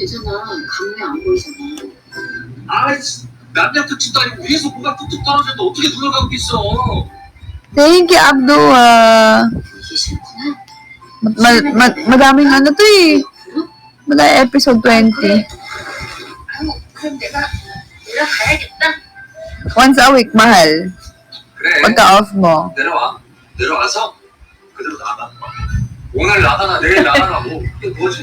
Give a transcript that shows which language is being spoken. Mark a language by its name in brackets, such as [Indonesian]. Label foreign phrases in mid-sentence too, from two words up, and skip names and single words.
[Korean] 강매 안 보이잖아. 아이씨, 남자 특집도 아니고 위에서 뭐가 뚝뚝 떨어져도 어떻게 눈을 감고 있어? [English] Thank you, Abdua. [Korean] 이게 싫구나. [Filipino] Madaming ano to eh. Madaming episode 20. [Korean] 그럼 내가 내려가야겠다. [English] Once a week, [Filipino] mahal. [Korean] 그래. [Filipino] Pagka-off mo. [Korean] 내려와서 그대로 나가. 오늘 나가나 내일 나가나 뭐 이게 뭐지?